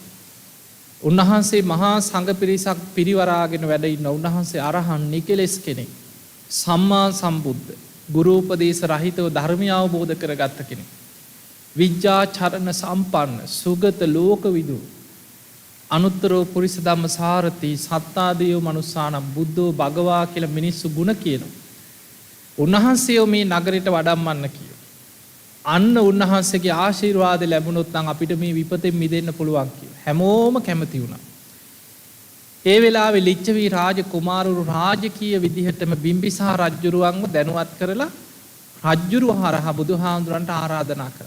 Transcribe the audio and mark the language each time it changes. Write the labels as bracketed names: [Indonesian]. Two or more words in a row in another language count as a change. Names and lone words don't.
[Sinhala] උන්වහන්සේ මහා සංඝ පිරිසක් පිරිවරාගෙන වැඩ ඉන්නවා. උන්වහන්සේ අරහන් නිකලෙස් කෙනෙක්. [Pali] සම්මා සම්බුද්ධ. [Sinhala] ගුරු උපදේශ රහිතව ධර්මය අවබෝධ කරගත්ත කෙනෙක්. [Pali] විජ්ජාචරණ සම්පන්න සුගත ලෝකවිදු අනුත්තරෝ පුරිස ධම්ම සාරති සත්තාදේව මනුස්සානම් බුද්ධෝ භගවා [Sinhala] කියලා මිනිස්සු ගුණ කියනවා. උන්වහන්සේ මේ නගරයට වඩම්මන්න කියනවා. අන්න උන්වහන්සේගේ ආශිර්වාද ලැබුණොත් නම් අපිට මේ විපතෙන් මිදෙන්න පුළුවන් කියලා හැමෝම කැමති වුණා. ඒ වෙලාවේ ලිච්ඡවී රාජ කුමාරවරු රාජකීය විදිහටම බිම්බිසාර රජුරුවන්ව දැනුවත් කරලා රජුරුව හරහා බුදුහාමුදුරන්ට ආරාධනා කරා.